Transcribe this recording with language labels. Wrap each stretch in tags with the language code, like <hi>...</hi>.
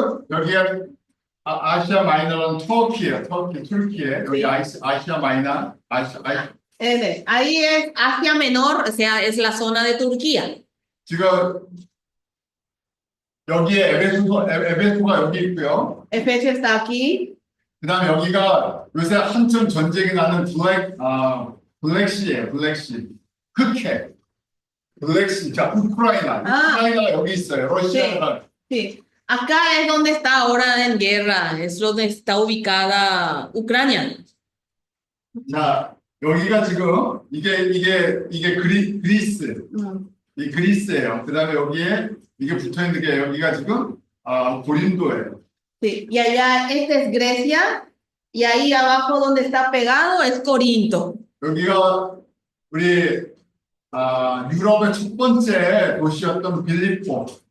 <ko>여기가 아시아 마이너는 터키에 여기 아시아 마이너,</ko> <es>Ahí es Asia Menor, o sea, es la zona de Turquía.</es> <ko>지금 여기에 에베소가 여기 있고요.</ko> <es>Efesio está aquí.</es> <ko>그다음에 여기가 요새 한참 전쟁이 나는 블랙시예요. 흑해. 블랙시. 자, 우크라이나가 여기 있어요. 러시아가.</ko> <es>Sí. Acá es donde está ahora en guerra, es donde está ubicada Ucrania.</es> <ko>자, 여기가 지금 이게 그리스. 이 그리스예요. 그다음에 여기에 이게 붙어 있는 게 여기가 지금 고린도예요.</ko> <es>Sí, y allá esta es Grecia y ahí abajo donde está pegado es Corinto.</es> <ko>여기가 우리 유럽의 첫 번째 도시였던 빌립보.</ko>